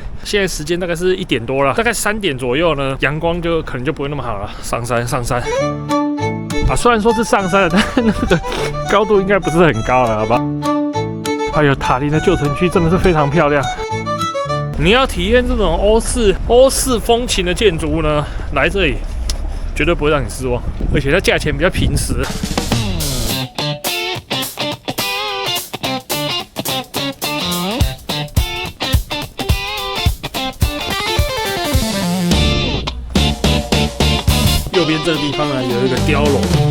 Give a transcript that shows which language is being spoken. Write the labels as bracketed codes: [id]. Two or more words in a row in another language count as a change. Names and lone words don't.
[zh] 現在時間大概是1點多了，大概3點左右呢，陽光就可能就不會那麼好了。上山，上山。啊，雖然說是上山了，但是那個高度應該不是很高了，好吧？哎呦，塔林的舊城區真的是非常漂亮。你要體驗這種歐式風情的建築物呢，來這裡絕對不會讓你失望，而且它價錢比較平實。右邊這個地方呢，有一個碉樓。